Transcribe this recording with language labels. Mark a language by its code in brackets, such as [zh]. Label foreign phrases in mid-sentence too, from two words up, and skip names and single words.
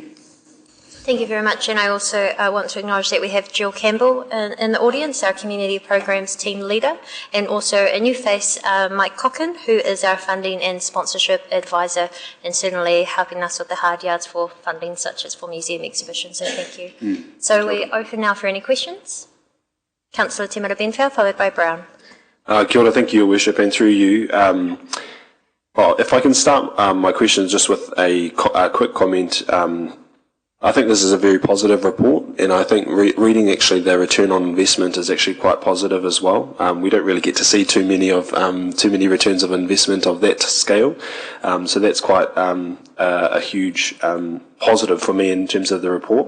[en] Thank you very much, and I also want to acknowledge that we have Jill Campbell in the audience, our Community Programs Team Leader, and also a new face, Mike Cocken, who is our Funding and Sponsorship Advisor, and certainly helping us with the hard yards for funding, such as for museum exhibitions, so thank you. So we open now for any questions. Councillor Te Mara Benfell, followed by Brown. [mi] Kia ora, [en] thank you, Your Worship, and through you. Well, if I can start my questions just with a quick comment. I think this is a very positive report, and I think reading actually the return on investment is actually quite positive as well. We don't really get to see too many returns of investment of that scale, so that's quite a huge positive for me in terms of the report.